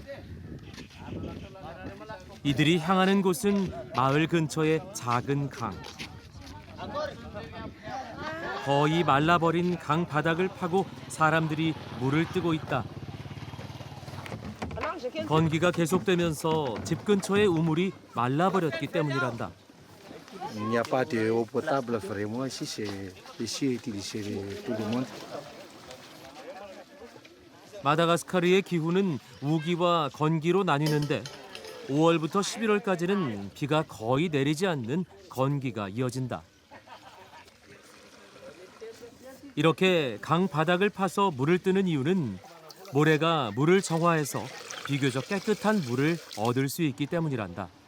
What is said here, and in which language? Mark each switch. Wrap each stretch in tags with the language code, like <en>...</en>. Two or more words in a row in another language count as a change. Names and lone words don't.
<ko>이들이 향하는 곳은 마을 근처의 작은 강. 거의 말라버린 강 바닥을 파고 사람들이 물을 뜨고 있다. 건기가 계속되면서 집 근처의 우물이 말라버렸기 때문이란다.</ko> <fr>Il n'y a pas d'eau potable vraiment ici, c'est ici utilisé tout le monde.</fr> <ko>마다가스카르의 기후는 우기와 건기로 나뉘는데 5월부터 11월까지는 비가 거의 내리지 않는 건기가 이어진다. 이렇게 강 바닥을 파서 물을 뜨는 이유는 모래가 물을 정화해서 비교적 깨끗한 물을 얻을 수 있기 때문이란다.</ko>